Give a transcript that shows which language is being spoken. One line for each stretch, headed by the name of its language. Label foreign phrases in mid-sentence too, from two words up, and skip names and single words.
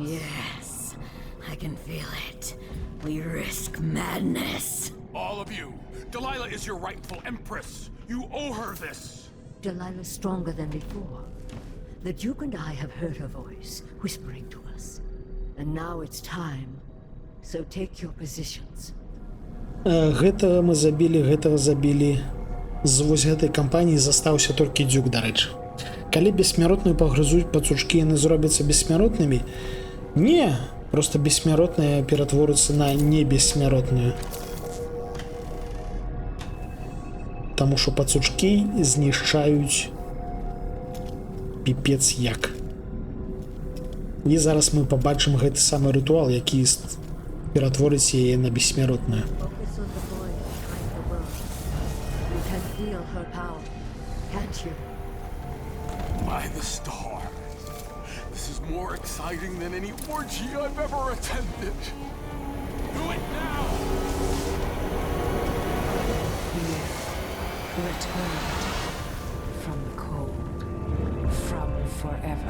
English: Yes, I can feel it. We risk madness. All of you, Delilah is your rightful empress. You owe her this. Delilah's stronger than before. The Duke and I have heard her voice, whispering to us. And now it's time. So take your positions.
Belarusian: Гэтага мы забілі, гэтага забілі. З вось гэтай кампаніі застаўся толькі Дзюк, дарэчы. Калі бессмяротную пагрызуць пацучкі, яны зробяцца бессмяротнымі? Не, просто бессмяротная ператворыцца на небессмяротную. Таму што пацучкі знішчаюць піпец як. І зараз мы пабачым гэты самы рытуал, які ператворыць яе на бессмяротную.
English: Focus on the void behind the world. You can feel her power, can't you? By the stars. This is more exciting than any orgy I've ever attended. Do it now! Returned from the cold, from forever.